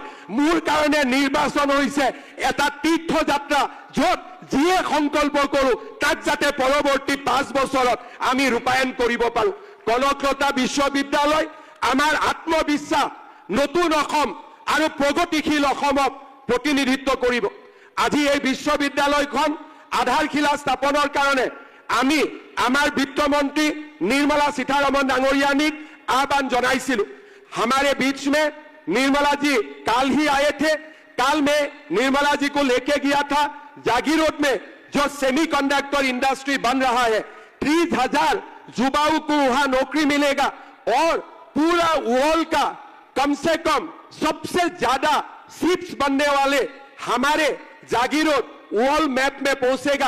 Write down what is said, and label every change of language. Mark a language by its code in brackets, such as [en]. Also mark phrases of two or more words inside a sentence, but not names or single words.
[as] মোৰ কাৰণে নিৰ্বাচন হৈছে এটা তীৰ্থযাত্ৰা, য'ত যিয়ে সংকল্প কৰো তাক যাতে পৰৱৰ্তী 5 বছৰত আমি ৰূপায়ণ কৰিব পাৰো। কনকলতা বিশ্ববিদ্যালয় আমাৰ আত্মবিশ্বাস, নতুন অসম আৰু প্ৰগতিশীল অসমক প্ৰতিনিধিত্ব কৰিব। আজি এই বিশ্ববিদ্যালয়খন আধাৰশিলা স্থাপনৰ কাৰণে আমি আমাৰ বিত্তমন্ত্ৰী निर्मला सीतारमण ডাঙৰীয়ানী আহ্বান জনাইছিলো। [hi] हमारे बीच में निर्मला जी कल ही आए थे। कल में निर्मला जी को लेके गया था जागीर रोड में जो [en] semiconductor industry [hi] बन रहा है, 30,000 युवाओं को वहां नौकरी मिलेगा और पूरा वर्ल्ड का कम से कम सबसे ज्यादा शिप्स बनने वाले हमारे जागीर रोड [en] world map [hi] में पहुंचेगा।